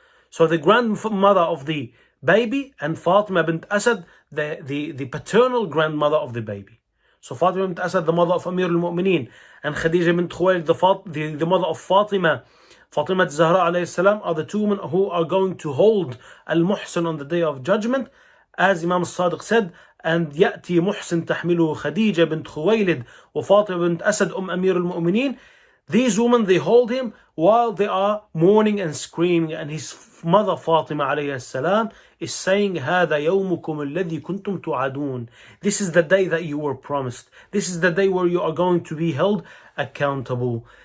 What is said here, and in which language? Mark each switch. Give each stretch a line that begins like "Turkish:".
English: So the grandmother of the baby and Fatima bint Asad, the paternal grandmother of the baby. So Fatima bint Asad, the mother of Amir al-Mu'mineen, and Khadija bint Khuwaylid, the mother of Fatima al-Zahra alayhi salam, are the two women who are going to hold al-Muhsin on the day of judgment. As Imam Sadiq said, and
Arabic: يأتي محسن تحمله خديجة بنت خويلد وفاطمة بنت أسد أمير المؤمنين.
English: These women, they hold him while they are mourning and screaming, and his mother Fatima alayhi salam is saying,
Arabic: هذا يومكم الذي كنتم توعدون.
English: This is the day that you were promised. This is the day where you are going to be held accountable.